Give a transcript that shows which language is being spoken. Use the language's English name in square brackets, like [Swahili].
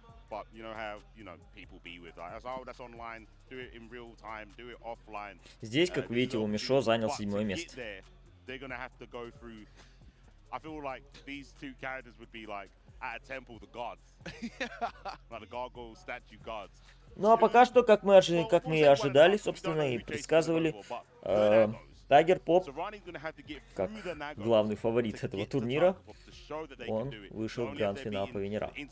[English] But you know how people be with like, oh, that's online, do it in real time, do it offline. [Russian] Здесь, как видите, у Мишо занял 7-е место. [English] They're gonna have to go through. I feel like these two characters would be like at a temple, the gods, like the gargoyle statue gods. [Russian] Ну а пока что, как мы и ожидали, собственно, и предсказывали, Тайгер Поп, как главный фаворит этого турнира, он вышел в гранд-финал по венерам.